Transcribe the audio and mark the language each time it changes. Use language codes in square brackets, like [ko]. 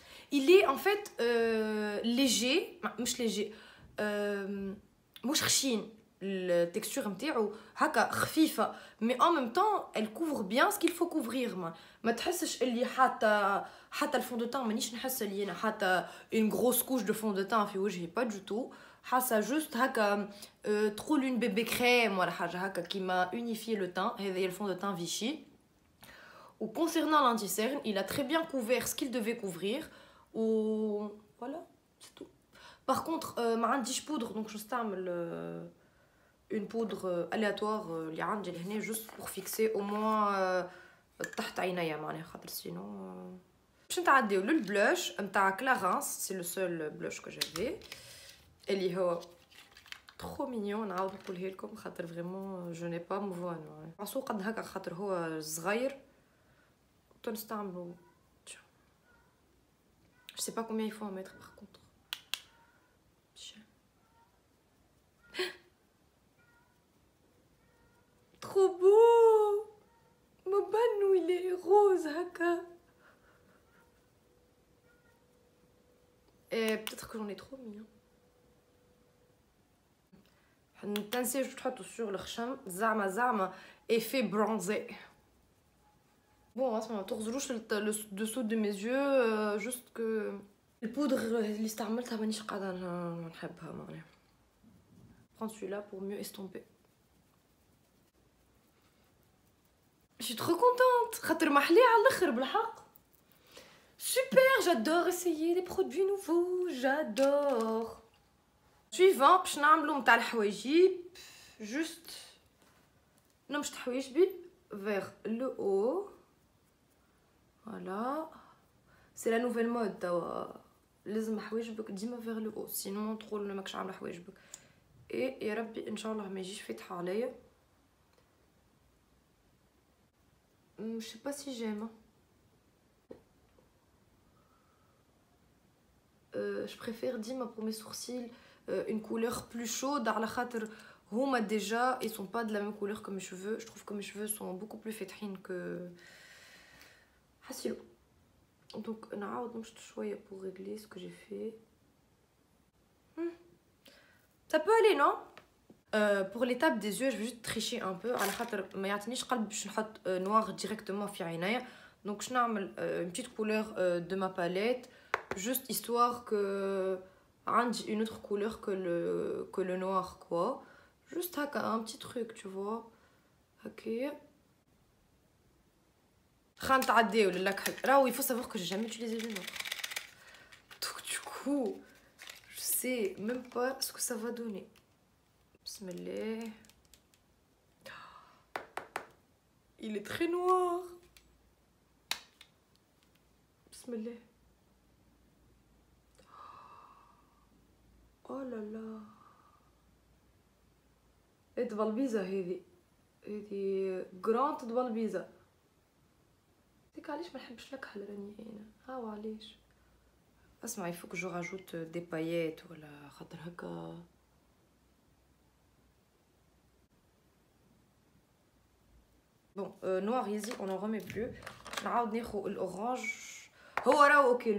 [fr] Il est en fait léger, [ar] مش [fr] léger, [ar] مش خشين. [fr] La texture [ar] نتاعو هكا خفيفة, [fr] mais en même temps elle couvre bien ce qu'il faut couvrir. [ar] ما تحسش اللي حتى الفون دو تان مانيش نحس اللي انا حتى [fr] une grosse couche de fond de teint [ar] في وجهي, [fr] pas du tout. [ar] حاسه [fr] juste [ar] هكا تقول [fr] une bébé crème [ar] ولا حاجة هكا [fr] qui m'a unifié le teint. [ar] هذا هي الفون دو تان Vichy. [fr] Ou concernant l'anti-cerne, il a très bien couvert ce qu'il devait couvrir. Ou voilà, c'est tout. Par contre, [ar] ما عنديش [fr] poudre, donc je [ar] استعمل [fr] une poudre aléatoire [ar] اللي عندي لهنا [fr] juste pour fixer au moins [ar] تحت عينيا معناها خاطر [fr] sinon [ar] باش نتعداو للبلوش نتاع [fr] Clarins. C'est le seul blush que j'avais [ar] اللي هو [fr] trop mignon. [ar] نعاود نقولها لكم خاطر [fr] vraiment je n'ai pas [ar] مفوان عصو قد هكا خاطر هو صغير. [fr] Je sais pas combien il faut en mettre par contre. Trop beau. Mon banou il est rose. [ar] روز هكا. [fr] Et peut-être que j'en ai trop mis. [ar] Ne تنسيش تحطوا sur الخشم زعما [fr] effet bronzé. Bon, à ce moment [ar] تغزروش [fr] le dessous de mes yeux, juste que [ar] البودر اللي استعملتها مانيش قاعده نحبها معناها. [fr] Prends celui-là pour mieux estomper. Je suis trop contente. [ar] خاطر محلي على الاخر بالحق. [fr] Super, j'adore essayer des produits nouveaux, j'adore. Suivant, [ar] باش نعملو نتاع الحوايجي. [fr] Juste [ar] نمشط حوايجبي [fr] vers le haut. Voilà. C'est la nouvelle mode [ar] توا. لازم حوايجبك ديما [fr] vers le haut, sinon [ar] تقول ماكش عامله حوايجبك. ايه يا ربي ان شاء الله ما يجيش فاتحه عليا. [fr] Je sais pas si j'aime. Je préfère dima pour mes sourcils une couleur plus chaude [ar] على خاطر هما [fr] déjà ils sont pas de la même couleur que mes cheveux. Je trouve que mes cheveux sont beaucoup plus [ar] فاتحين [fr] que [ar] حسيلو. [fr] Donc [ar] نعاود نمشط شويه [fr] pour régler ce que j'ai fait. Ça peut aller, non? Pour l'étape des yeux, je vais juste tricher un peu. [ar] على خاطر ما يعطينيش قلب باش نحط [fr] noir directement [ar] في عينيا. [fr] Donc je [ar] نعمل [fr] une petite couleur de ma palette, juste histoire que [ar] عندي [fr] une autre couleur que le noir quoi. Juste [ar] هكا [fr] un petit truc, tu vois. [ar] هكا. خان تعديو للكحل. راهو [fr] il faut savoir que j'ai jamais utilisé du noir. Donc du coup, je sais même pas ce que ça va donner. [ar] Bismillah. [fr] Il est très noir. [ar] Bismillah. [fr] Oh là là. [ar] ايه دبلبيزة هذه جرانت دبلبيزة. ديك علاش ما نحبش الكحل راني هنا. هاو علاش. اسمع [fr] il faut que je rajoute des paillettes [ar] ولا خاطر هكا. [fr] Bon, noir easy, on n'en remet plus. [ar] نعاود ناخذ الأورانج. هو راهو اوكي.